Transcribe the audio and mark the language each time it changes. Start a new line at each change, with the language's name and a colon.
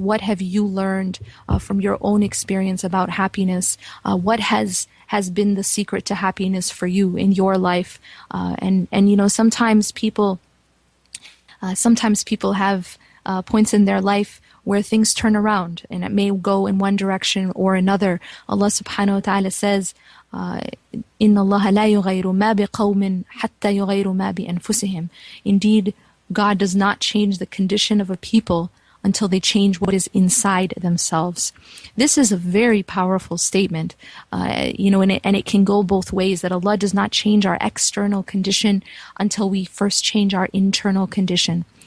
English: What have you learned from your own experience about happiness? What has been the secret to happiness for you in your life? And sometimes people have points in their life where things turn around, and it may go in one direction or another. Allah subhanahu wa ta'ala says,
Arabic: إِنَّ اللَّهَ لَا يُغَيْرُ مَا بِقَوْمٍ حَتَّى يُغَيْرُ مَا بِأَنفُسِهِمْ.
English: Indeed, God does not change the condition of a people until they change what is inside themselves. This is a very powerful statement, and it can go both ways, that Allah does not change our external condition until we first change our internal condition.